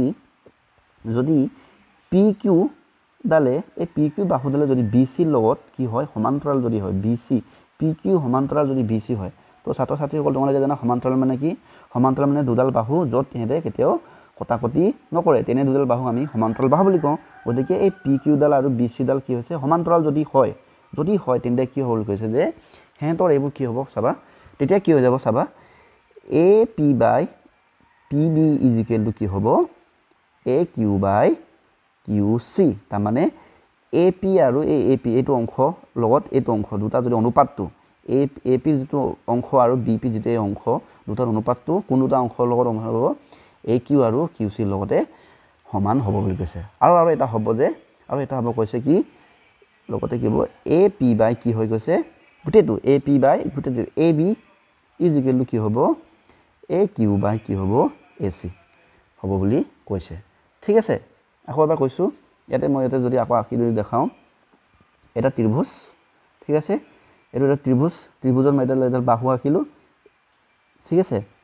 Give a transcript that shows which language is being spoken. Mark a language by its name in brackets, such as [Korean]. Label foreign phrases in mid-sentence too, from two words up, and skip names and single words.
[Assamese] যদি PQ ডালে এই PQ বাহুডালে যদি BC লগত কি হয় সমান্তৰাল যদি হয় BC PQ সমান্তৰাল যদি BC হয় তো ছাত্ৰ ছাত্ৰীসকল তোমালোকে জানা সমান্তৰাল মানে কি সমান্তৰাল মানে দুডাল বাহু যত হেতে কেতিয়াও কটাকটি নকৰে তেনে দুডাল বাহু আমি সমান্তৰাল বাহু বুলি কওঁ গতিকে এই PQ ডাল আৰু BC ডাল কি হৈছে সমান্তৰাল যদি হয় তেন্তে কি হ'ব কৈছে যে হেতৰ এইবোৰ কি হ'ব চাবা তেতিয়া কি হৈ যাব চাবা [English] AP by PB is equal [Assamese] to কি হ'ব [English] AQ by QC [Assamese] তাৰ মানে AP আৰু AP এইটো অংশ লগত এইটো অংশ দুটা যদি অনুপাতটো AP যেটো অংশ আৰু BP যেটো অংশ দুটাৰ অনুপাতটো কোন দুটা অংশৰ লগত হ'ব AQ আৰু QC লগতে সমান হ'ব বুলি কৈছে আৰু এটা হ'ব যে আৰু এটা হ'ব কৈছে কি লগতে কি হ'ব AP by কি হৈ গৈছে গুটেটো AP by গুটেটো [English] AB is equal to [Assamese] কি হ'ব AQ by কি হ'ব AC হ'ব বুলি কৈছে ঠিক আছে আকৌ এবাৰ কৈছো ইয়াতে মই যদি আকৌ আঁকি ধৰি দেখাও এটা ত্ৰিভুজ ঠিক আছে এটো এটা ত্ৰিভুজৰ মই এডাল বাহু আঁকিলো ঠিক আছে